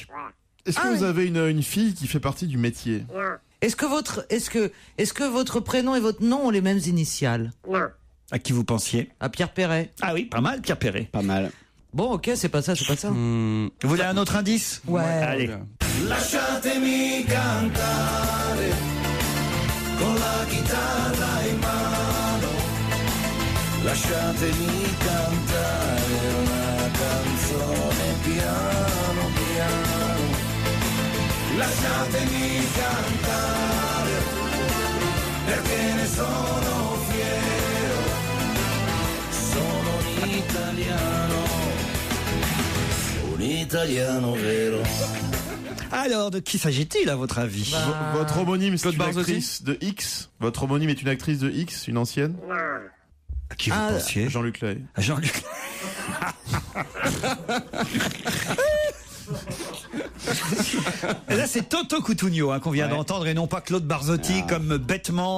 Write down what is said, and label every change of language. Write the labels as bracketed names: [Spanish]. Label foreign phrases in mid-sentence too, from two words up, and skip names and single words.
[French] Est-ce que vous avez une fille qui fait partie du métier? Est-ce que votre prénom et votre nom ont les mêmes initiales? Non. À qui vous pensiez? À Pierre Perret. Ah oui, pas mal, Pierre Perret. Pas mal. Bon, ok, c'est pas ça. Vous voulez un autre indice? Ouais. Allez. [Italian] Lasciatemi cantare con la chitarra in mano, lasciatemi cantare una canzone piano piano, lasciatemi cantare perché ne sono fiero, sono un italiano vero. [French] Alors, de qui s'agit-il à votre avis? Votre homonyme, c'est une Barzotti actrice de X. Votre homonyme est une actrice de X, une ancienne. À qui vous pensiez? Jean-Luc Lahaye. Jean-Luc. Et là, c'est Toto Cutugno qu'on vient d'entendre et non pas Claude Barzotti comme bêtement.